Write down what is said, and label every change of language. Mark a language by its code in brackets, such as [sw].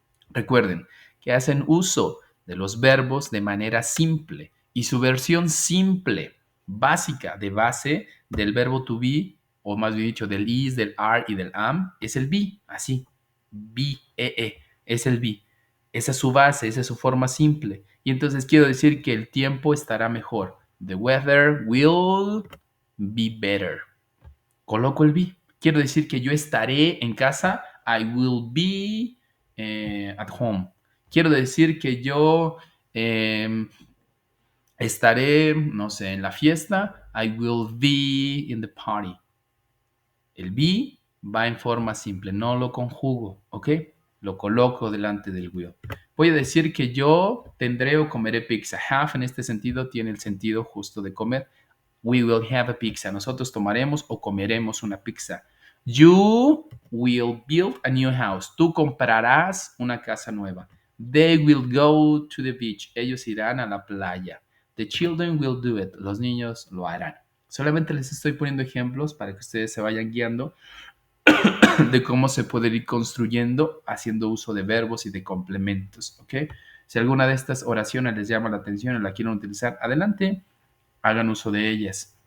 [es] Recuerden que hacen uso de los verbos de manera simple y su versión simple, básica, de base del verbo to be, o más bien dicho, del is, del are y del am, es el be, así, be, es el be. Esa es su base, esa es su forma simple. Y entonces quiero decir que el tiempo estará mejor. [en] The weather will be better. [es] Coloco el be. Quiero decir que yo estaré en casa. [en] I will be at home. [es] Quiero decir que yo estaré, no sé, en la fiesta. [en] I will be in the party. [es] El be va en forma simple, no lo conjugo, ¿ok? Lo coloco delante del will. Voy a decir que yo tendré o comeré pizza. Have en este sentido tiene el sentido justo de comer. [en] We will have a pizza. [es] Nosotros tomaremos o comeremos una pizza. [en] You will build a new house. [es] Tú comprarás una casa nueva. [en] They will go to the beach. [es] Ellos irán a la playa. [en] The children will do it. [es] Los niños lo harán. Solamente les estoy poniendo ejemplos para que ustedes se vayan guiando de cómo se puede ir construyendo haciendo uso de verbos y de complementos, ¿ok? Si alguna de estas oraciones les llama la atención y la quieren utilizar, adelante, hagan uso de ellas.